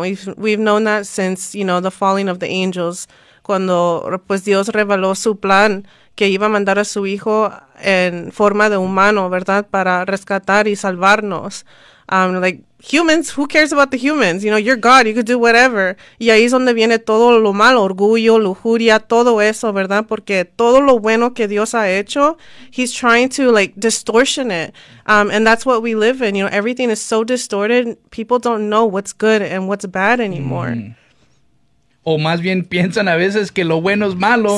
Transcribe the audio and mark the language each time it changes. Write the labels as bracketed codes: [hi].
[en] We've known that since, you know, the falling of the angels. [es] Cuando, pues, Dios reveló su plan que iba a mandar a su hijo en forma de humano, ¿verdad? Para rescatar y salvarnos. [en] Like, humans, who cares about the humans? You know, you're God, you could do whatever. [es] Y ahí es donde viene todo lo malo, orgullo, lujuria, todo eso, ¿verdad? Porque todo lo bueno que Dios ha hecho, [en] he's trying to, like, distortion it. And that's what we live in. You know, everything is so distorted, people don't know what's good and what's bad anymore. Mm. [es] O más bien piensan a veces que lo bueno es malo,